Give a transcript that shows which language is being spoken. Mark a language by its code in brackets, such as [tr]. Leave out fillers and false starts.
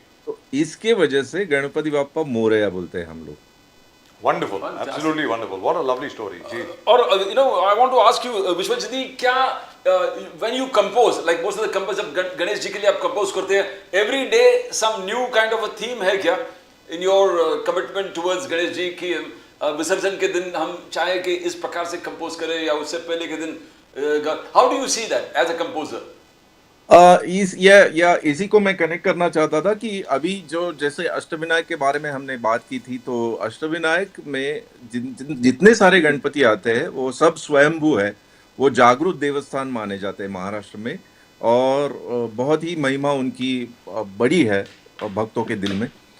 [hi] तो इसके वजह से गणपति बाप्पा मोरैया बोलते हैं हम लोग. [en] Wonderful, Fantastic. absolutely wonderful. What a lovely story. जी. [hi] और [en] I want to ask you, [hi] Vishwajeet जी, क्या [en] when you compose, like most of the composers, [hi] जब गणेश जी के लिए आप compose करते हैं, [en] every day some new kind of a theme [hi] है क्या [en] in your commitment towards [hi] Ganesh ji की विसर्जन के दिन हम चाहे कि इस प्रकार से compose करें या उससे पहले के दिन [en] how do you see that as a composer? [hi] इसी को मैं कनेक्ट करना चाहता था कि अभी जो जैसे अष्टविनायक के बारे में हमने बात की थी, तो अष्टविनायक में जितने सारे गणपति आते हैं वो सब स्वयंभू है, वो जागृत देवस्थान माने जाते हैं महाराष्ट्र में, और बहुत ही महिमा उनकी बड़ी है भक्तों के दिल में।